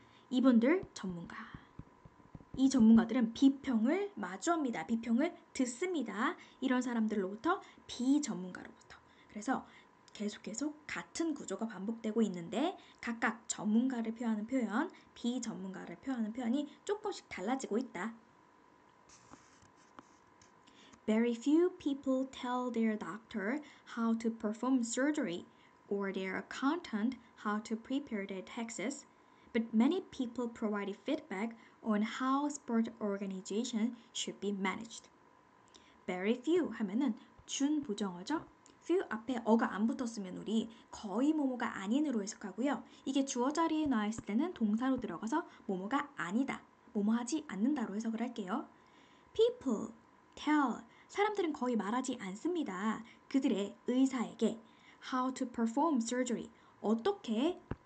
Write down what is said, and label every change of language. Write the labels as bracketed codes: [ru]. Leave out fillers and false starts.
[ko] 이분들 전문가. 이 전문가들은 비평을 마주합니다. 비평을 듣습니다. 이런 사람들로부터 비전문가로부터. 그래서 계속 같은 구조가 반복되고 있는데 각각 전문가를 표현하는 표현, 비전문가를 표현하는 표현이 조금씩 달라지고 있다. [en] Very few people tell their doctor how to perform surgery or their accountant how to prepare their taxes, but many people provide feedback on how sport organization should be managed. [ko] Very few 하면은 준부정어죠. few 앞에 어가 안 붙었으면 우리 거의 뭐뭐가 아닌으로 해석하고요. 이게 주어 자리에 나와 있을 때는 동사로 들어가서 뭐뭐가 아니다, 뭐뭐 하지 않는다로 해석을 할게요. People, tell, 사람들은 거의 말하지 않습니다. 그들의 의사에게 [en] how to perform surgery, [ko] 어떻게